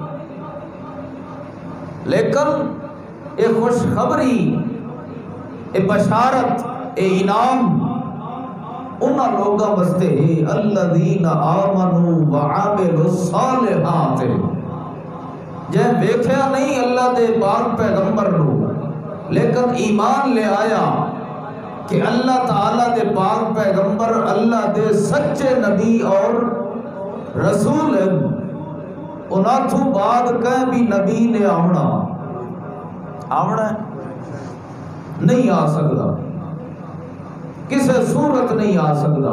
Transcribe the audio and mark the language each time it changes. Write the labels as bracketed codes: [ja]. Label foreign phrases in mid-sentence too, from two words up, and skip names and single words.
[pa] لیکن یہ خوشخبری، یہ بشارت، یہ انعام انہاں لوگاں واسطے [ar] الذین آمنوا وعملوا الصالحات، [pa] جے ویکھیا نہیں اللہ دے پاک پیغمبر نو لیکن ایمان لے آیا کہ اللہ تعالیٰ دے پاک پیغمبر اللہ دے سچے نبی اور رسول ہیں، انہاں تو بعد کہیں بھی نبی نے آونا ہے نہیں آ سکتا، کسے صورت نہیں آ سکتا۔